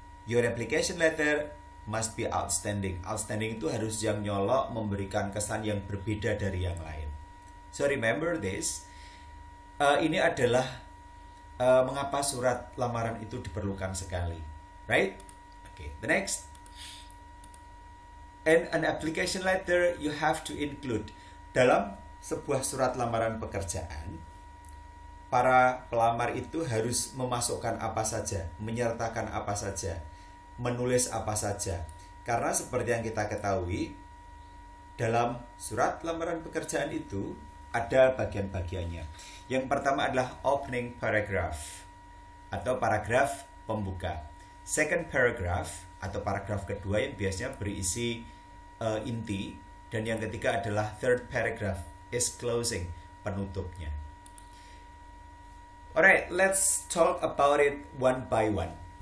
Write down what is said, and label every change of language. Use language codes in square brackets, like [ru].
[en] Your application letter must be outstanding. [id] Outstanding itu harus yang nyolok, memberikan kesan yang berbeda dari yang lain. [en] So remember this. [id] Ini adalah mengapa surat lamaran itu diperlukan sekali, right? [en] Okay, the next. And an application letter you have to include. [id] Dalam sebuah surat lamaran pekerjaan, para pelamar itu harus memasukkan apa saja, menyertakan apa saja, menulis apa saja. Karena seperti yang kita ketahui, dalam surat lamaran pekerjaan itu ada bagian-bagiannya. Yang pertama adalah opening paragraph atau paragraf pembuka. Second paragraph atau paragraf kedua yang biasanya berisi inti, dan yang ketiga adalah [en] third paragraph is closing, [id] penutupnya. [en] Alright, let's talk about it one by one.